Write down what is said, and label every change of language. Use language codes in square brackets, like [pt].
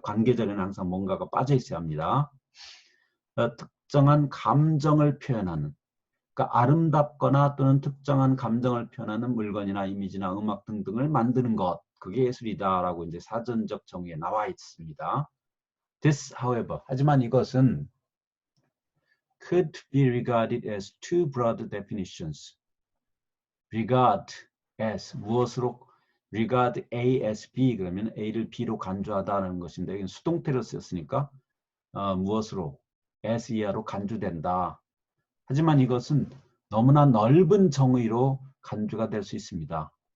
[ko] 관계절에는 항상 뭔가가 빠져 있어야 합니다. 특정한 감정을 표현하는, 그러니까 아름답거나 또는 특정한 감정을 표현하는 물건이나 이미지나 음악 등등을 만드는 것, 그게 예술이다라고 이제 사전적 정의에 나와 있습니다. [en] This, however, [ko] 하지만 이것은 [en] could be regarded as two broad definitions. [ko] regard as 무엇으로, regard A as B 그러면 A를 B로 간주하다는 것인데, 이건 수동태로 쓰였으니까 무엇으로? SER로 간주된다. 하지만 이것은 너무나 넓은 정의로 간주가 될 수 있습니다.